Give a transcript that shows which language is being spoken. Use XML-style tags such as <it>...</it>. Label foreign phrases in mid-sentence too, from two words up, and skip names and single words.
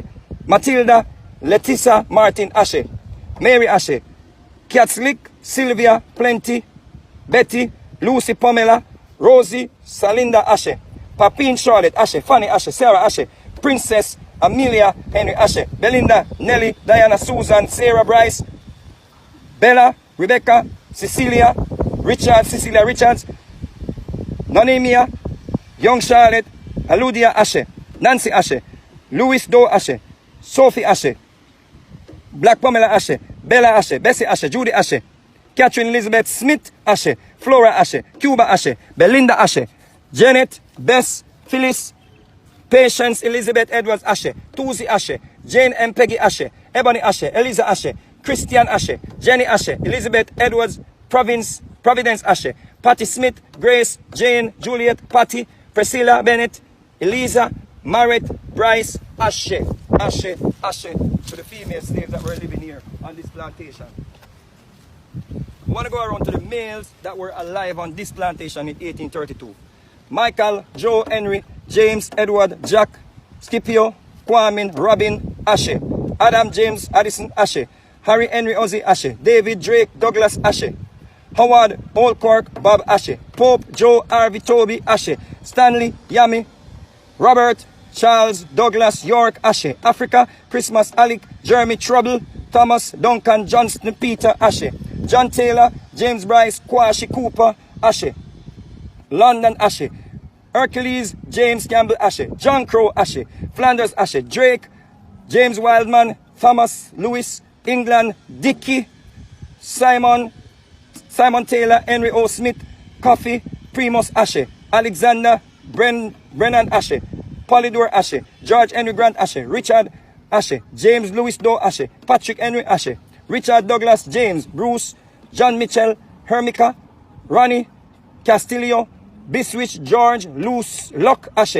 <en>Matilda, Letissa Martin, Ashe. Mary, Ashe. Katslick, Sylvia, Plenty, Betty, Lucy, Pamela, Rosie, Salinda, Ashe. Papine, Charlotte, Ashe. Fanny, Ashe. Sarah, Ashe. Princess, Amelia, Henry, Ashe. Belinda, Nelly, Diana, Susan, Sarah, Bryce, Bella, Rebecca, Cecilia, Cecilia Richards, Nonemia, Young Charlotte, Aludia, Ashe. Nancy, Ashe. Louis Doe, Ashe. Sophie, Ashe. Black Pamela, Ashe. Bella, Ashe. Bessie, Ashe. Judy, Ashe. Catherine Elizabeth Smith, Ashe. Flora, Ashe. Cuba, Ashe. Belinda, Ashe. Janet, Bess, Phyllis, Patience Elizabeth Edwards, Ashe. Tuzi, Ashe. Jane M. Peggy, Ashe. Ebony, Ashe. Eliza, Ashe. Christian, Ashe. Jenny, Ashe. Elizabeth Edwards, Providence, Ashe. Patty Smith, Grace, Jane, Juliet, Patty, Priscilla Bennett, Eliza, Marret, Bryce, Ashe. Ashe, Ashe, to the female slaves that were living here on this plantation. We want to go around to the males that were alive on this plantation in 1832. Michael, Joe, Henry, James, Edward, Jack, Scipio, Kwame, Robin, Ashe. Adam, James, Addison, Ashe. Harry, Henry, Ozzy, Ashe. David, Drake, Douglas, Ashe. Howard, Olcork, Bob, Ashe. Pope, Joe, Harvey, Toby, Ashe. Stanley, Yami, Robert, Charles, Douglas, York, Ashe. Africa, Christmas, Alec, Jeremy, Trouble, Thomas, Duncan, Johnston, Peter, Ashe. John Taylor, James Bryce, Kwashi, Cooper, Ashe. London, Ashe. Hercules, James Campbell, Ashe. John Crow, Ashe. Flanders, Ashe. Drake, James Wildman, Thomas, Lewis, England, Dickey, Simon Taylor, Henry O. Smith, Coffee, Primus, Ashe. Alexander, Brennan, Ashe. Polydor, Ashe. George Henry Grant, Ashe. Richard, Ashe. James Louis Doe, Ashe. Patrick Henry, Ashe. Richard Douglas, James, Bruce, John Mitchell, Hermica, Ronnie, Castillo, Biswich, George, Luce, Locke, Ashe.</en>